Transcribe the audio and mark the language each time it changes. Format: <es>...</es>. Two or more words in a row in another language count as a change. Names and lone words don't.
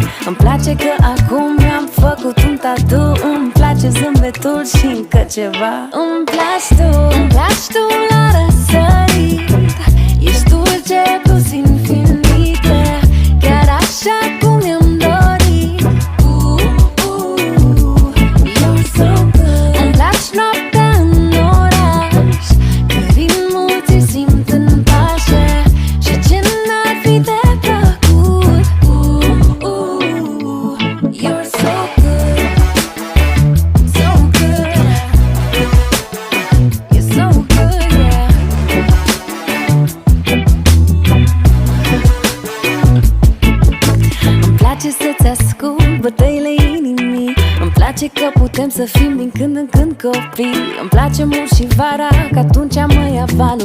<ro>Îmi place că acum mi-am făcut un tatu. Îmi place zâmbetul și încă ceva. Îmi place tu, îmi place tu la răsărit. Ești dulce plus infinită, chiar așa cum mi-am dorit.</ro> <en>You're so good.</en> <ro>Îmi place noaptea în oraș, că ritmul ți-l simt în pașă. Și ce n-ar fi de plăcut.</ro> <en>You're so good, so good. You're so good, yeah.</en> <ro>Îmi place să-ți ascult bătăile inimii. Îmi place că putem să fim din când în când copii. Îmi place mult și vara, că atunci mă ia valul.</ro>